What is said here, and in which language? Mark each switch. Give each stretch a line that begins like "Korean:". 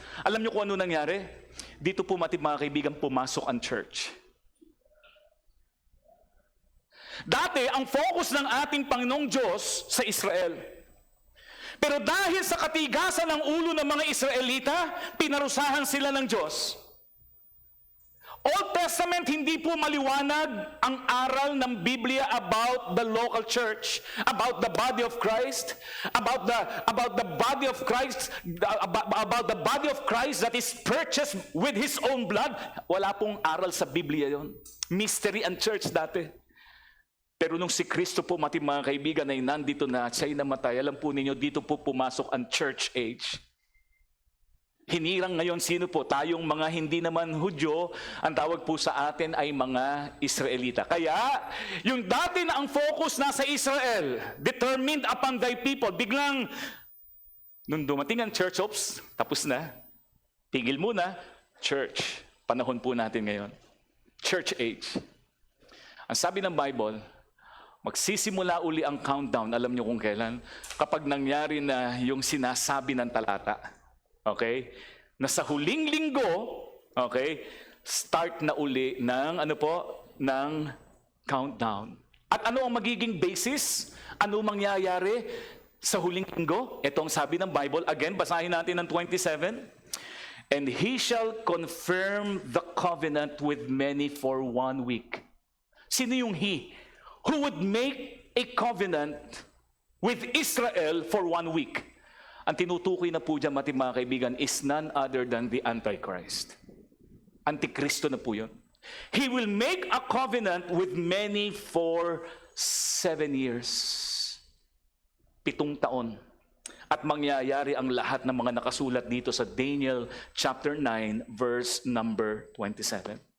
Filipino: Alam niyo kung ano nangyari? Dito po mga kaibigan, pumasok ang church. Dati, ang focus ng ating Panginoong Diyos sa Israel. Pero dahil sa katigasan ng ulo ng mga Israelita, pinarusahan sila ng Diyos.
English: Old Testament,
Filipino: hindi po maliwanag ang aral ng Biblia
English: about the local church, about the body of Christ, about the body of Christ, about the body of Christ that is purchased with His own blood.
Filipino: Wala pong aral sa Biblia yon. Mystery ang church dati. Pero nung si Kristo po, mga kaibigan, ay nandito na, siya'y namatay, alam po ninyo, dito po pumasok ang church age. Hinirang ngayon sino po? Tayong mga hindi naman Hudyo, ang tawag po sa atin ay mga Israelita. Kaya, yung dati na ang focus nasa Israel,
English: determined upon thy people,
Filipino: biglang, nung dumating ang church, tapos na, tigil muna, church. Panahon po natin ngayon. Church age. Ang sabi ng Bible, magsisimula uli ang countdown, alam niyo kung kailan? Kapag nangyari na yung sinasabi ng talata. Okay? Na sa huling linggo, okay, start na uli ng, ng countdown. At ano ang magiging basis? Ano mangyayari sa huling linggo? Ito ang sabi ng Bible. Again, basahin natin ng 27.
English: And he shall confirm the covenant with many for 1 week.
Filipino: Sino yung he?
English: Who would make a covenant with Israel for 1 week?
Filipino: Ang tinutukoy na po dyan, mga kaibigan,
English: is none other than the Antichrist.
Filipino: Antikristo na po yun.
English: He will make a covenant with many for 7 years.
Filipino: 7 taon. At mangyayari ang lahat ng mga nakasulat dito sa
English: Daniel chapter 9, verse number 27.